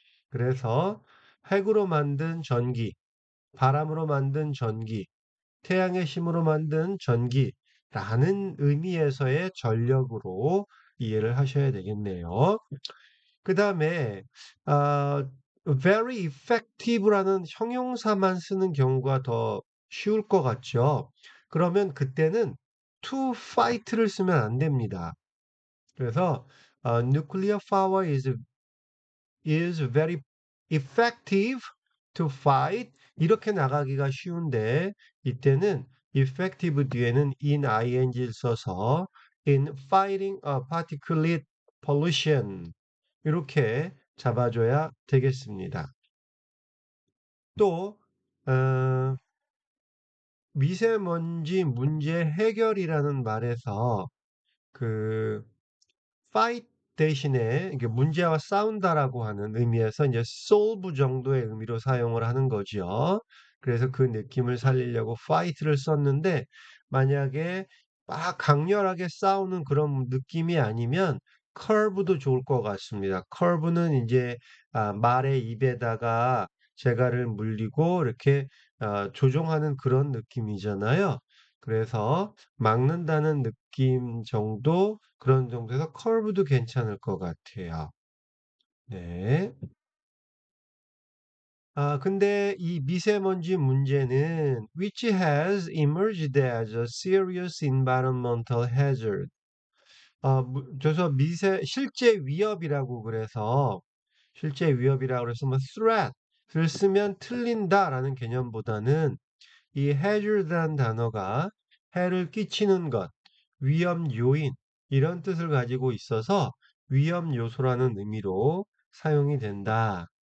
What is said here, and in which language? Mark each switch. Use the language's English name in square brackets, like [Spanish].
[Korean] 그래서 핵으로 만든 전기, 바람으로 만든 전기, 태양의 힘으로 만든 전기라는 의미에서의 전력으로 이해를 하셔야 되겠네요. 그 다음에 [English] very effective [Korean] 라는 형용사만 쓰는 경우가 더 쉬울 것 같죠. 그러면 그때는 to fight를 쓰면 안 됩니다. 그래서 [English] nuclear power is very effective to fight [Korean] 이렇게 나가기가 쉬운데 이때는 effective 뒤에는 ing를 써서 [English] in fighting a particulate pollution [Korean] 이렇게 잡아줘야 되겠습니다. 또 어, 미세먼지 문제 해결이라는 말에서 그 fight 대신에 이게 문제와 싸운다라고 하는 의미에서 이제 solve 정도의 의미로 사용을 하는 거죠. 그래서 그 느낌을 살리려고 fight를 썼는데 만약에 막 강렬하게 싸우는 그런 느낌이 아니면 curve도 좋을 것 같습니다. curve는 이제 말의 입에다가 재갈을 물리고 이렇게 조종하는 그런 느낌이잖아요. 그래서 막는다는 느낌 정도, 그런 정도에서 컬브도 괜찮을 것 같아요. 네. 근데 이 미세먼지 문제는 [English] which has emerged as a serious environmental hazard. [Korean] 그래서 실제 위협이라고 그래서, 실제 위협이라고 그래서 뭐 threat를 쓰면 틀린다라는 개념보다는 이 hazard란 단어가 해를 끼치는 것, 위험 요인, 이런 뜻을 가지고 있어서 위험 요소라는 의미로 사용이 된다.